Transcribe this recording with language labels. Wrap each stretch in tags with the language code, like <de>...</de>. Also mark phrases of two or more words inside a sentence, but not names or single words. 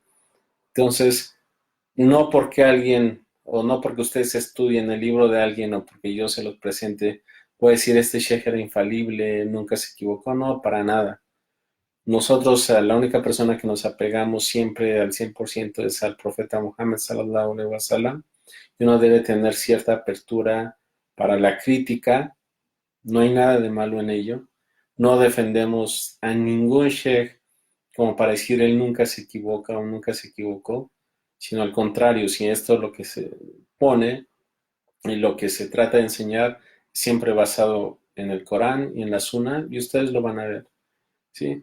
<es>Entonces, no porque alguien o no porque ustedes estudien el libro de alguien o porque yo se los presente, puede decir este sheikh era infalible, nunca se equivocó, no, para nada. Nosotros, la única persona que nos apegamos siempre al 100% es al profeta Muhammad</es> <ar>صلى الله عليه وسلم</ar> <es>y uno debe tener cierta apertura para la crítica, no hay nada de malo en ello. No defendemos a ningún sheikh como para decir él nunca se equivoca o nunca se equivocó, sino al contrario, si esto es lo que se pone y lo que se trata de enseñar, siempre basado en el Corán y en la Sunna, y ustedes lo van a ver, ¿sí?</es>